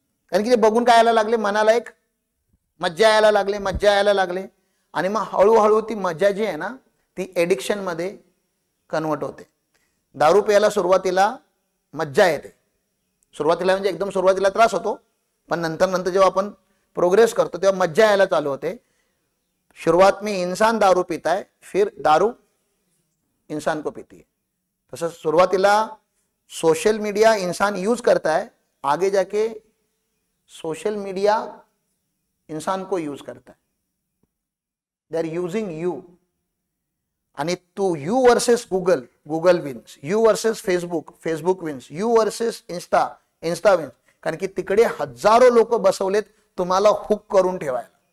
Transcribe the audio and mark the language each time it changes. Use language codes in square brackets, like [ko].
[mr] कारण की ते बघून काय यायला लागले, मनाला एक मज्जा यायला लागले. आणि मग हळूहळू ती मजा जी आहे ना ती एडिक्शन मध्ये कन्वर्ट होते. दारू प्यायला सुरुवातीला मज्जा येते, सुरुवातीला म्हणजे एकदम सुरुवातीला त्रास होतो, पण नंतर जेव्हा आपण प्रोग्रेस करतो तेव्हा मज्जा यायला चालू होते. [hi] शुरुआत में इंसान दारू पीता है, फिर दारू इंसान को पीती है. [mr] तसं सुरुवातीला [hi] सोशल मीडिया इंसान यूज करता है, आगे जाके सोशल मीडिया इंसान को यूज करता है. [en] They are using you. [mr] आणि तू [en] You versus Google wins, you versus Facebook wins, you versus Insta wins. [mr] कारण की तिकडे हजारो लोक बसवलेत तुम्हाला हुक करून ठेवायला.